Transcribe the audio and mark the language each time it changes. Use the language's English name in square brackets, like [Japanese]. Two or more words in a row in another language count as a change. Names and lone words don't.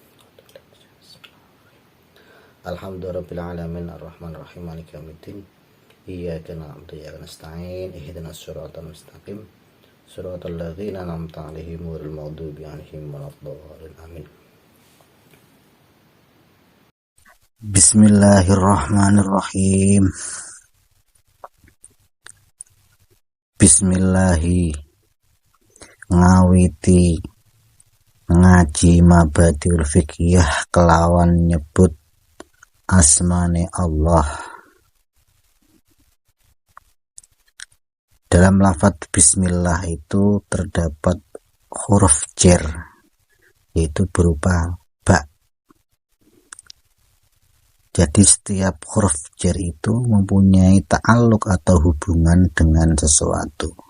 [Arabic] الحمد لله رب العالمين الرحمن الرحيم مالك يوم الدين إياك نعبد وإياك نستعين اهدنا الصراط المستقيم صراط الذين أنعمت عليهم غير المغضوب عليهم ولا الضالين آمين. بسم الله الرحمن الرحيم. [Javanese] Bismillahi ngawiti ngaji Mabadiul Fiqhiyah kelawan nyebut asmane Allah. [Indonesian] Dalam lafadz bismillah itu terdapat huruf jar, yaitu berupa ba. Jadi setiap huruf jar itu mempunyai ta'alluq atau hubungan dengan sesuatu.